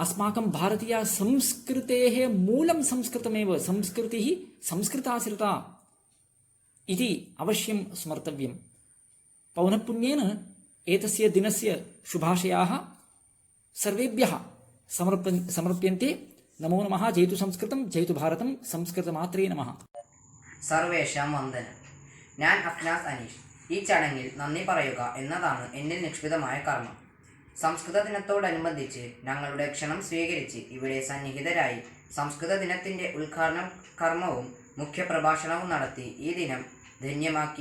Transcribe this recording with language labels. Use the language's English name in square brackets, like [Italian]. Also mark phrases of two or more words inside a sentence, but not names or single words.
[Sanskrit] अस्माकं भारतीयसंस्कृतेः मूलं संस्कृतमेव, संस्कृतिः संस्कृताश्रिता इति अवश्यं स्मर्तव्यं। पौनःपुन्येन एतस्य दिनस्य शुभाशयाः सर्वेभ्यः समर्प्यन्ते। नमो नमः। जयतु संस्कृतं, जयतु भारतं, സംസ്കൃതമാത്രേ നമഃ. സർവേഷാം വന്ദനം. [Malayalam] ഞാൻ അഫ്നാസ് അനീഷ്. ഈ ചടങ്ങിൽ നന്ദി പറയുക എന്നതാണ് എന്നിൽ നിക്ഷിപ്തമായ കർമ്മം. സംസ്കൃത ദിനത്തോടനുബന്ധിച്ച് ഞങ്ങളുടെ ക്ഷണം സ്വീകരിച്ച് ഇവിടെ സന്നിഹിതരായി സംസ്കൃത ദിനത്തിൻ്റെ ഉദ്ഘാടന കർമ്മവും മുഖ്യപ്രഭാഷണവും നടത്തി ഈ ദിനം ധന്യമാക്കിയ